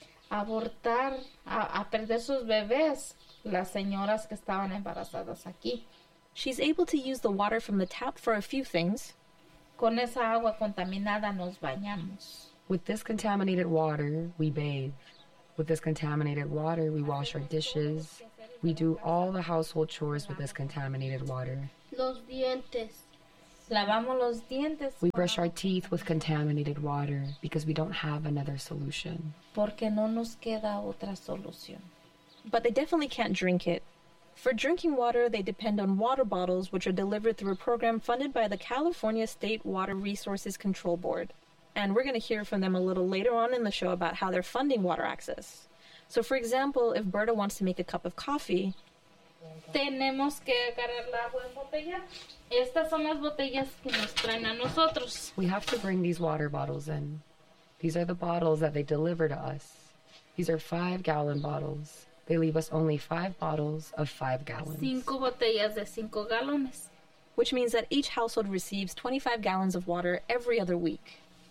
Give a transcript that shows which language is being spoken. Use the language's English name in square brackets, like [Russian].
[Spanish] Abortar, a perder sus bebés, las señoras que estaban embarazadas aquí. [English] She's able to use the water from the tap for a few things. [Spanish] Con esa agua contaminada nos bañamos. [English] With this contaminated water, we bathe. With this contaminated water, we wash our dishes. We do all the household chores with this contaminated water. [Spanish] Los dientes. Lavamos los dientes. [English] We brush our teeth with contaminated water because we don't have another solution. [Spanish] Porque no nos queda otra solución. [English] But they definitely can't drink it. For drinking water, they depend on water bottles, which are delivered through a program funded by the California State Water Resources Control Board. And we're going to hear from them a little later on in the show about how they're funding water access. So, for example, if Berta wants to make a cup of coffee... [Spanish] Tenemos que agarrar el agua en botella. Estas son las botellas que nos traen a nosotros. [English] We have to bring these water bottles in. These are the bottles that they deliver to us. These are 5-gallon bottles. They leave us only 5 bottles of 5 gallons. [Spanish] 5 botellas de 5 galones. [English] Which means that each household receives 25 gallons of water every other week.